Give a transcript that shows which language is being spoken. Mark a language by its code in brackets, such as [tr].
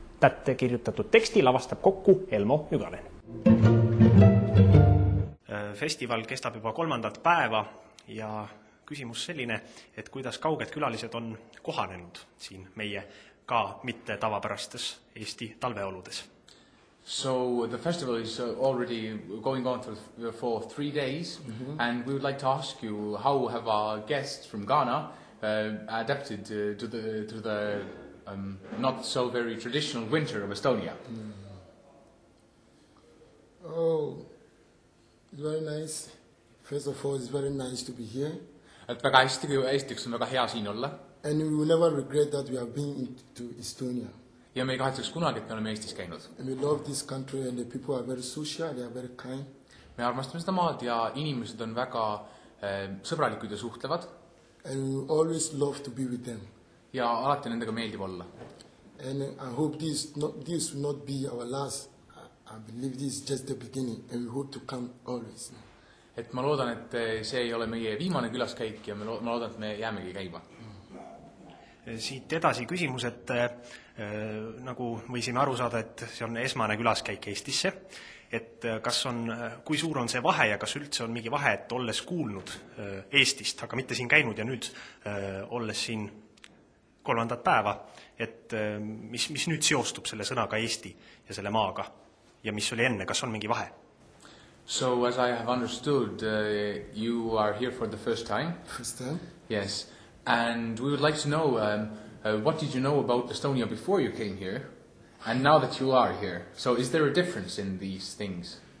[et] Tätte kirjutatud teksti lavastab kokku Elmo Nügalen. Festival kestab juba 3. päeva ja küsimus selline, et kuidas kauged külalised on kohanenud siin meie ka mitte tavapärastes Eesti talveoludes. [en] So the festival is already going on for 3 days, and we would like to ask you, how have our guests from Ghana adapted to the not so very traditional winter of Estonia? Oh, it's very nice. First of all, it's very nice to be here. [et] Et väga hästi, esiteks on väga hea siin olla. [en] And we will never regret that we have been to Estonia. [et] Ja me ei kahetseks kunagi, et me oleme Eestis käinud. [en] And we love this country and the people are very social, they are very kind. [et] Me armastame seda maad ja inimesed on väga sõbralikud ja suhtlevad. [en] And we always love to be with them. [et] Ja alati nendega meeldib olla. [en] And I hope this will not be our last. I believe this is just the beginning and we hope to come always. [et] Et ma loodan, et see ei ole meie viimane külaskäik ja ma loodan, et me jäämegi käima. Siit edasi küsimus, et nagu võisime aru saada, et see on esmane külaskäik Eestisse, et kui suur on see vahe ja kas üldse on mingi vahe, et olles kuulnud Eestist, aga mitte siin käinud ja nüüd olles siin 3. päeva, et mis nüüd seostub selle sõnaga Eesti ja selle maaga ja mis oli enne, kas on mingi vahe? [en] So as I have understood, you are here for the first time. First time? Yes. And we would like to know, what did you know about Estonia before you came here, and now that you are here? So is there a difference in these things?